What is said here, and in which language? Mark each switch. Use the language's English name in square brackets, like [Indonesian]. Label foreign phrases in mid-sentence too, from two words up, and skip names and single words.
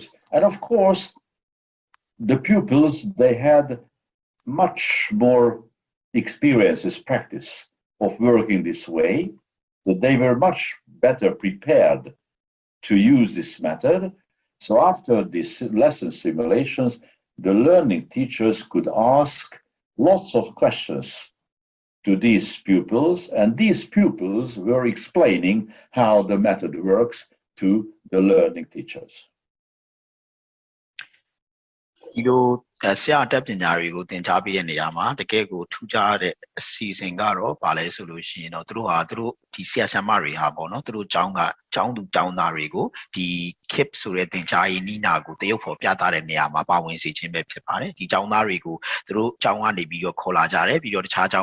[English] And of course, the pupils, they had much more experiences, practice of working this way, so they were much better prepared to use this method. So after these lesson simulations, the learning teachers could ask lots of questions to these pupils, and these pupils were explaining how the method works to the learning teachers. [Burmese] ဒီလိုဆရာတက်ပညာတွေကိုသင်ကြားပေးတဲ့နေရာမှာတကယ်ကိုထူးခြားတဲ့အစီအစဉ်ကတော့ဗာလဲဆိုလို့ရှိရင်တော့သူတို့ဒီဆရာဆရာမတွေဟာပေါ့နော်သူတို့ကျောင်းသူကျောင်းသားတွေကိုဒီ KIP ဆိုတဲ့သင်ကြားရေးနည်းနာကိုတရုပ်ဖော်ပြသတဲ့နေရာမှာပါဝင်စေခြင်းပဲဖြစ်ပါတယ်ဒီကျောင်းသားတွေကိုသူတို့ကျောင်းကနေပြီးတော့ခေါ်လာကြတယ်ပြီးတော့တခြားကျော